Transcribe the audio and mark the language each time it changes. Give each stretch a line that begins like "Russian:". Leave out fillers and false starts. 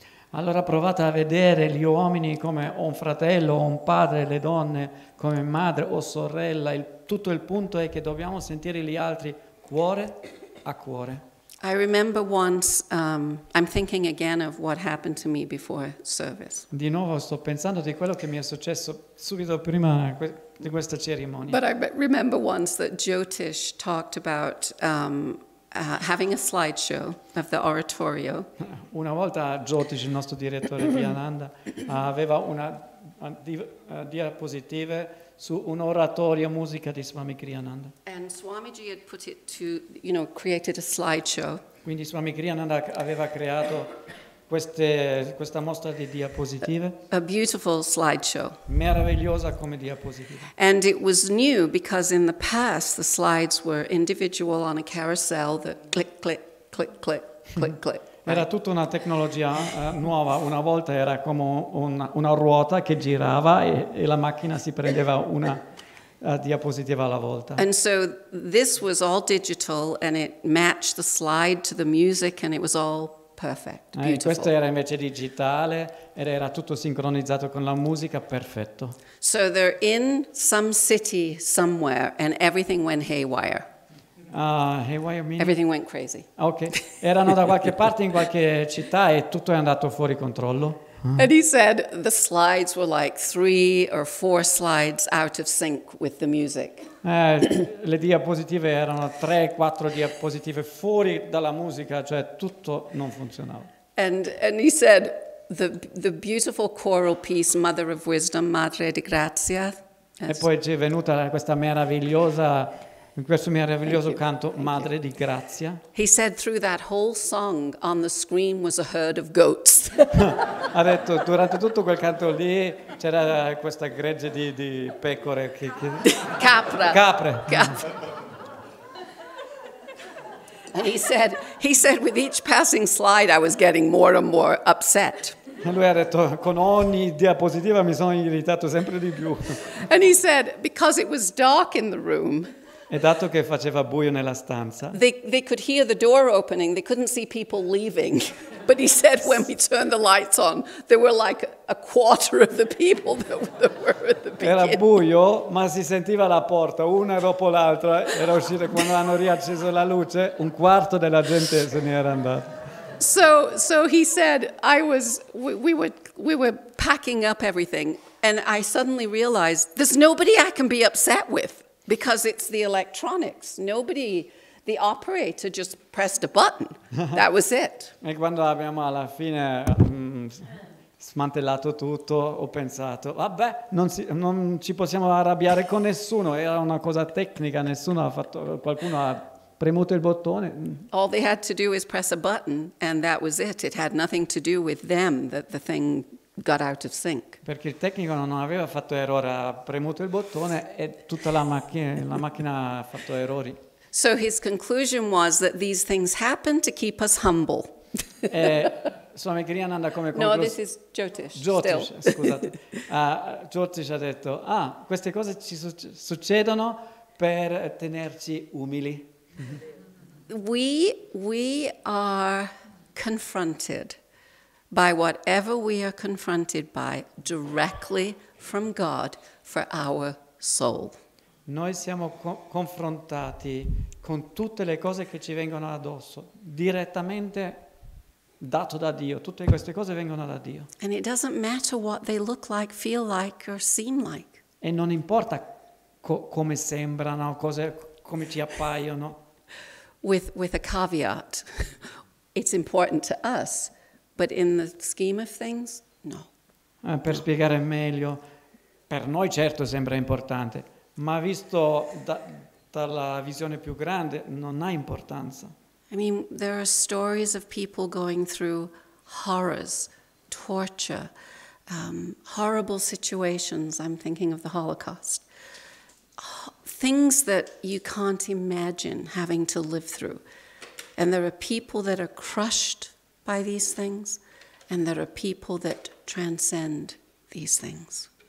Italian: Allora provate a vedere gli uomini come un fratello o un padre, le donne come madre o sorella. Tutto il punto è che dobbiamo sentire gli altri cuore a cuore.
English: I remember once, I'm thinking again of what happened to me before service.
Italian: Di nuovo sto pensando di quello che mi è successo subito prima di questa cerimonia.
English: But I remember once that Jyotish talked about having a slideshow of the oratorio.
Italian: Una volta Jyotish, il nostro direttore di Ananda, aveva una diapositive su un oratorio musica di Swami Kriyananda.
English: And Swamiji had put it to, created a slideshow.
Italian: Quindi Swami Kriyananda aveva creato questa mostra di diapositive.
English: A beautiful slideshow.
Italian: Meravigliosa come diapositive.
English: And it was new because in the past the slides were individual on a carousel that click, click, click, click, click, click.
Italian: Era tutta una tecnologia nuova, una volta era come una ruota che girava e la macchina si prendeva una diapositiva alla volta.
English: And so this was all digital and it matched the slide to the music and it was all perfect, beautiful.
Italian: Questo era invece digitale ed era tutto sincronizzato con la musica, perfetto.
English: So they're in some city somewhere and everything went haywire. Haywire means? Everything went crazy.
Italian: Ok, erano da qualche parte in qualche città e tutto è andato fuori controllo.
English: And he said the slides were like 3 or 4 slides out of sync with the music.
Italian: Le diapositive erano 3-4 diapositive fuori dalla musica, cioè tutto non funzionava.
English: And he said the beautiful choral piece, Mother of Wisdom, Madre di Grazia.
Italian: E poi ci è venuta questo meraviglioso canto, Madre di Grazia.
English: He said through that whole song on the screen was a herd of goats.
Italian: Ha detto, durante tutto quel canto lì c'era questa gregge di pecore. Capre.
English: And he said with each passing slide I was getting more and more upset.
Italian: E lui ha detto, con ogni diapositiva mi sono irritato sempre di più.
English: And he said, because it was dark in the room,
Italian: E dato che faceva buio nella stanza,
English: they could hear the door opening, they couldn't see people leaving. But he said when we turned the lights on, there were like a quarter of the people that were at the beginning.
Italian: era buio, ma si sentiva la porta, una dopo l'altra, era uscita. Quando hanno riacceso la luce, un quarto della gente se ne era andata.
English: So he said, we were packing up everything, and I suddenly realized there's nobody I can be upset with. Because it's the electronics. The operator just pressed a button. That was it.
Italian: E quando abbiamo alla fine smantellato tutto, ho pensato, vabbè, non ci possiamo arrabbiare con nessuno, era una cosa tecnica, qualcuno ha premuto il bottone.
English: All they had to do is press a button, and that was it. It had nothing to do with them, that the thing got out of sync.
Italian: Perché il tecnico non aveva fatto errore, ha premuto il bottone e tutta la macchina ha fatto errori.
English: So his conclusion was that these things happen to keep us humble.
Italian: Swami Kriyananda come
English: No, this is Jyotish.
Italian: Jyotish,
English: Still.
Italian: scusate. Jyotish ha detto, queste cose ci succedono per tenerci umili.
English: We are confronted by whatever we are confronted by directly from God for our soul.
Italian: Noi siamo confrontati con tutte le cose che ci vengono addosso, direttamente dato da Dio. Tutte queste cose vengono da Dio.
English: And it doesn't matter what they look like, feel like, or seem like.
Italian: E non importa come sembrano, come ci appaiono.
English: With a caveat, it's important to us, but in the scheme of things, no.
Italian: Per spiegare meglio, per noi certo sembra importante, ma visto dalla visione più grande non ha importanza.
English: I mean, there are stories of people going through horrors, torture, horrible situations. I'm thinking of the Holocaust. Things that you can't imagine having to live through. And there are people that are crushed by these things, and there are people that transcend these things.